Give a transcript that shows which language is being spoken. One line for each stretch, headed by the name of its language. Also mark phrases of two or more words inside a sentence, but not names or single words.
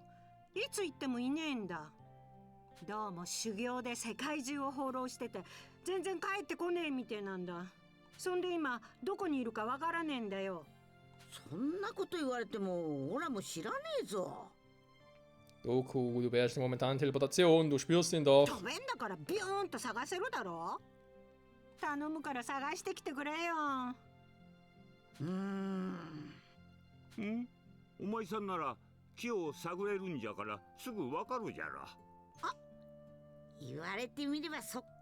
Japanese: いつ行ってもいねえんだ。どうも修行で世界中を放浪してて全然帰ってこねえみてえなんだ。そんで今どこにいるかわからねえんだよ。そんなこと言われてもオラも知らねえぞ。
German: Goku, du beherrschst momentan Teleportation, du spürst ihn doch.
Japanese: 飛べんだからビューンと探せるだろ。頼むから探してきてくれよ。お前さんなら木を探れるんじゃからすぐわかるじゃろ。言われてみればそっか。